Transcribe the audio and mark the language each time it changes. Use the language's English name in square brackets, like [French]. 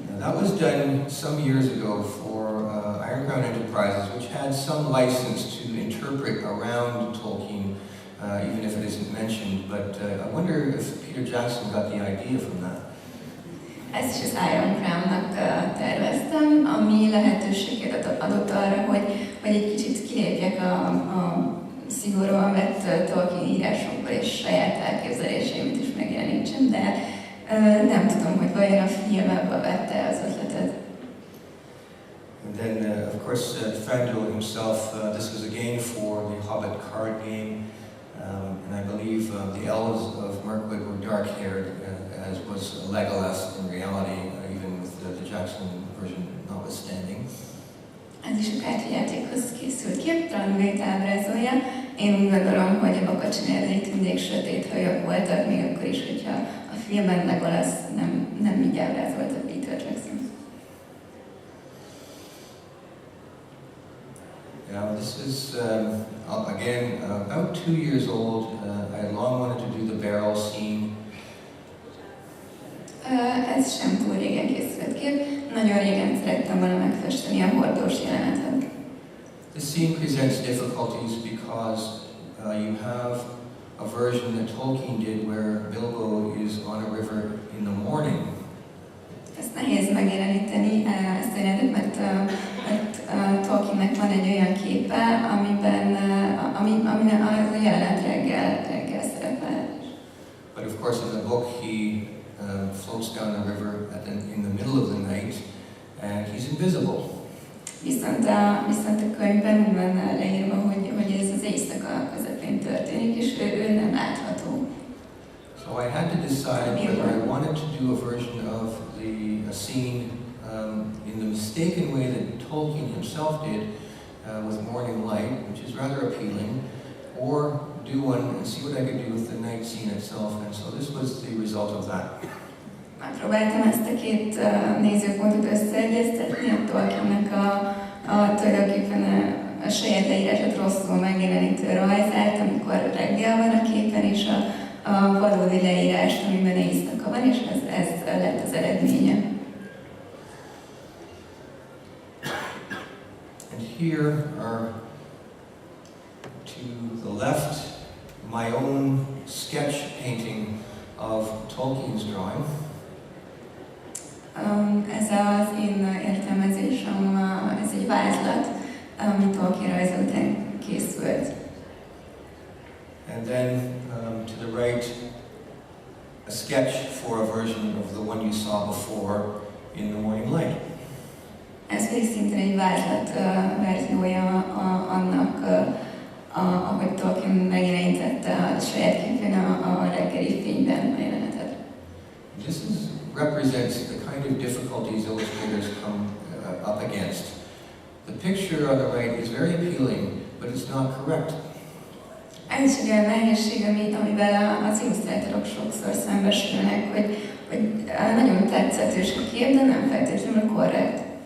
[English] That was done some years ago for Iron Crown Enterprises, which had some license to interpret around Tolkien, even if it isn't mentioned. But I wonder if Peter Jackson got the idea from that. [Hungarian] Ezt is az Iron Crown-nak terveztem, ami lehetőséget adott arra, hogy egy kicsit kilépjek a szigorúan vett Tolkien írásokból és saját elképzeléseimet is megjelenítsem, de nem tudom, hogy vajon a film ebből vette az ötletet. [English] And then, of course, Thranduil himself, this was again for the Hobbit card game, and I believe the elves of Mirkwood were dark-haired, as was Legolas in reality, even with the Jackson version notwithstanding. [Hungarian] Ez is a kártyajátékhoz készült kép, Thranduilt ábrázolja. Én úgy gondolom, hogy a Bakacsin erdei tündék sötét hajak voltak, még akkor is, hogyha a filmben Legolas nem így ábrázolta Peter Jackson. [English] Yeah, this is, again, about 2 years old. I had long wanted to do the barrel scene. [Hungarian] Ez sem túl régen készült kép. Nagyon régen szerettem volna megfesteni a hordós jelenetet. [English] This scene presents difficulties because you have a version that Tolkien did where Bilbo is on a river in the morning. [Hungarian] Ezt nehéz megjeleníteni, ezt a jelenetet, mert Tolkiennek van egy olyan képe, amiben az a jelenet reggel szerepel. [English] But of course in the book he floats down the river in the middle of the night and he's invisible. [Hungarian] Viszont a könyvben úgy van leírva, hogy ez az éjszaka közepén történik, és ő nem látható. [English] So I had to decide whether I wanted to do a version of a scene in the mistaken way that Tolkien himself did with morning light, which is rather appealing, or do one and see what I could do with the night scene itself, and so this was the result of that. [Hungarian] Megpróbáltam ezt a két nézőpontot összeegyeztetni, a Tolkiennek tulajdonképpen a saját leírását rosszul megjelenítő rajzát, amikor reggel van a képen, és a valódi leírást, amiben éjszaka van, és ez lett az eredménye. [English] And here are to the left my own sketch painting of Tolkien's drawing. [Hungarian] Ez az én értelmezésem, ez egy vázlat, ami Tolkien rajza után készült. [English] And then to the right, a sketch for a version of the one you saw before in the morning light. [Hungarian] Ez pedig szintén egy vázlat verziója annak, ahogy Tolkien megjelenítette a saját képén a reggeli fényben a jelenetet. [English] This represents the kind of difficulties illustrators come up against. The picture on the right is very appealing, but it's not correct. [Hungarian] Ez is egy olyan nehézség, amivel az illusztrátorok sokszor szembesülnek, hogy nagyon tetszetős a kép, de nem feltétlenül korrekt.